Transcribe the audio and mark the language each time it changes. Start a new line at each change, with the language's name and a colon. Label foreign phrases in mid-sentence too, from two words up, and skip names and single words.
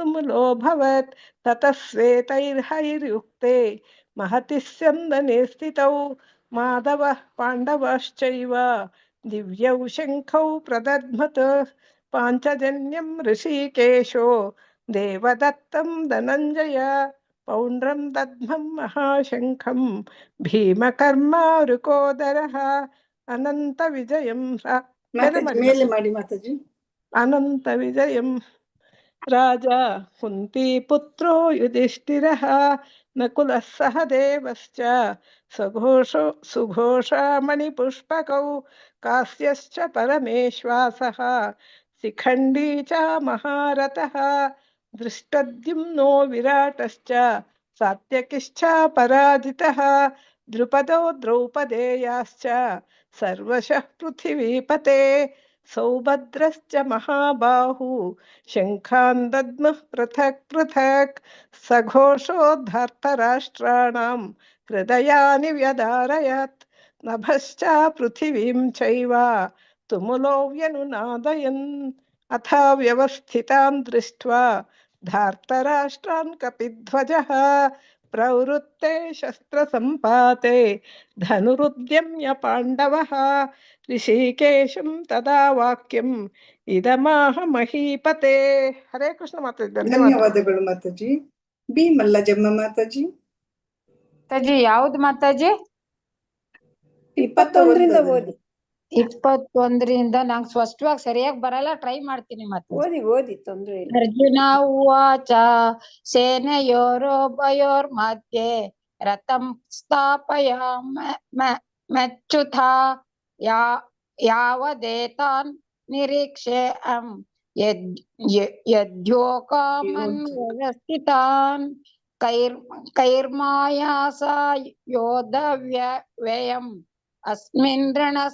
Sanskrit: ಮುಲೋಭವತ್ ತತಃ ಶ್ವೇತೈರ್ಹೈರ್ಯುಕ್ತೆ ಮಹತಿ ಸ್ಯಂದನೆ ಸ್ಥಿತೌ ಮಾಧವಃ ಪಾಂಡವಶ್ಚೈವ ದಿವ್ಯೌ ಶಂಖೌ ಪ್ರದಧ್ಮತ್ ಪಾಂಚಜನ್ಯಂ ಋಷಿಕೇಶೋ ದೇವದತ್ತಂ ಧನಂಜಯ ಪೌಂಡ್ರಂ ದಧ್ಮಂ ಮಹಾಶಂಖಂ ಭೀಮಕರ್ಮಾರುಕೋದರಃ ಅನಂತ ವಿಜಯಂ
Kannada: ಮೇಲೆ ಮಾಡಿ ಮಾತಾಜಿ.
Sanskrit: ಅನಂತ ವಿಜಯಂ ರಾಜ ಕುಂತಿ ಪುತ್ರೋ ಯುಧಿಷ್ಠಿರಃ ನಕುಲಃ ಸಹ ದೇವಶ್ಚ ಸುಘೋಷಮಣಿಪುಷ್ಪಕೌ ಕಾಸ್ಯಶ್ಚ ಪರಮೇಶ್ವಾಸಃ ಶಿಖಂಡಿ ಚ ಮಹಾರಥಃ ದೃಷ್ಟದ್ಯುಮ್ನೋ ವಿರಾಟಶ್ಚ ಸಾತ್ಯಕಿಶ್ಚ ಪರಾಜಿತಃ ದ್ರುಪದೋ ದ್ರೌಪದೇಯಾಶ್ಚ ಸರ್ವಶಃ ಪೃಥಿವೀಪತೆ ಸೌಭದ್ರಶ್ಚ ಮಹಾಬಾಹು ಶಂಖಾನ್ ದದ್ಮಃ ಪೃಥಕ್ ಪೃಥಕ್ ಸಘೋಷೋದ್ಧಾರ್ತರಾಷ್ಟ್ರಾಣಾಂ ಹೃದಯಾನಿ ವ್ಯಧಾರಯತ್ ನಭಶ್ಚ ಪೃಥಿವೀಂ ಚೈವ ತುಮುಲೋ ವ್ಯನುನಾದಯನ್ ಅಥ ವ್ಯವಸ್ಥಿತಾನ್ ದೃಷ್ಟ್ವಾ ಧಾರ್ತರಾಷ್ಟ್ರಾನ್ ಕಪಿಧ್ವಜಃ ಪ್ರವೃತ್ತೆ ಶಸ್ತ್ರ ಸಂಪಾತೆ ಧನುರುದ್ಯಮ್ಯ ಪಾಂಡವಃ ಋಷಿಕೇಶಂ ತದಾ ವಾಕ್ಯಂ ಇದಮಾಹ ಮಹೀಪತೆ.
Kannada: ಹರೇ ಕೃಷ್ಣ ಮಾತಾಜಿ. ಧನ್ಯವಾದಗಳು ಮಾತಾಜಿ. ಬಿ ಮಲ್ಲಜಮ್ಮ ಮಾತಾಜಿ. ಮಾತಾಜಿ ಯಾವ್ದು ಮಾತಾಜಿ? 21ರಿಂದ ಓದಿ. 21ರಿಂದ ನಂಗೆ ಸ್ಪಷ್ಟವಾಗಿ ಸರಿಯಾಗಿ ಬರಲ್ಲ, ಟ್ರೈ ಮಾಡ್ತೀನಿ ಮಾತಾಜಿ. ಓದಿ ತೊಂದ್ರೆ ಇಲ್ಲ.
Sanskrit: ಅರ್ಜುನ ಉವಾಚ ಸೇನೆಯೋರೋಭಯೋರ್मध्ये ರಥಂ ಸ್ಥಾಪಯಾಮ್ಯಚ್ಯುತಾ ಯಾವದೇತಾನ್ ನಿರೀಕ್ಷೇऽಹಂ ಯದ್ಯೋಕಾಮನ್ ವ್ಯವಸ್ಥಿತಾನ್ ಕೈರ್ಮಾಯಾ ಯೋಧವ್ಯಯಂ ಅಸ್ಮಿನ್ ರಣ